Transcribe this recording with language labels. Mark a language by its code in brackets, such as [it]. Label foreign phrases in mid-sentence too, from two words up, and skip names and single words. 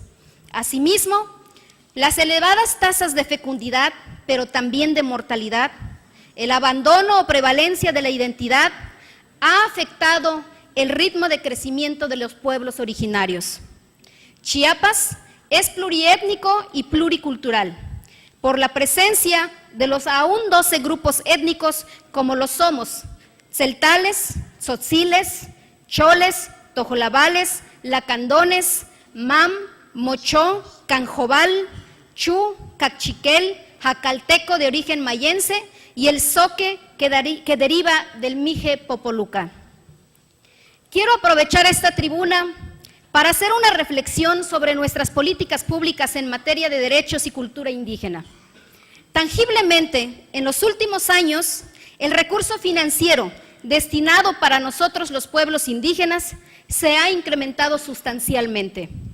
[es] Asimismo, las elevadas tasas de fecundidad, pero también de mortalidad, el abandono o prevalencia de la identidad ha afectado el ritmo de crecimiento de los pueblos originarios. Chiapas es pluriétnico y pluricultural, por la presencia de los aún 12 grupos étnicos como lo somos: celtales, tzotziles, choles, tojolabales, lacandones, mam, mochó, canjobal, chu, cachiquel, jacalteco de origen mayense y el zoque que deriva del mije popoluca. Quiero aprovechar esta tribuna para hacer una reflexión sobre nuestras políticas públicas en materia de derechos y cultura indígena. Tangiblemente, en los últimos años, el recurso financiero destinado para nosotros los pueblos indígenas se ha incrementado sustancialmente.